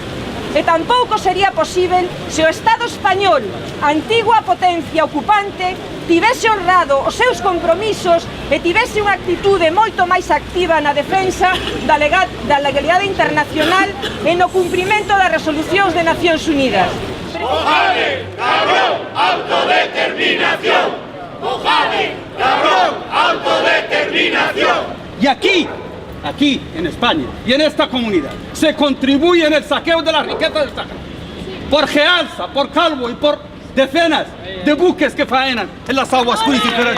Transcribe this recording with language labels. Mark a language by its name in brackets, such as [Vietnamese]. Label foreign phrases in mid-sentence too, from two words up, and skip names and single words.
[Galician] E tampouco sería posible se o Estado español, antigua potencia ocupante, tivese honrado os seus compromisos e tivese unha actitude moito máis activa na defensa da legalidade internacional e no cumprimento das resolucións de Nacións Unidas. [Spanish] Mojave, cabrón, autodeterminación. Mojave, cabrón, autodeterminación. Y aquí en España y en esta comunidad se contribuye en el saqueo de la riqueza del Sáhara por Gealsa, por Calvo y por decenas de buques que faenan en las aguas jurisdiccionales.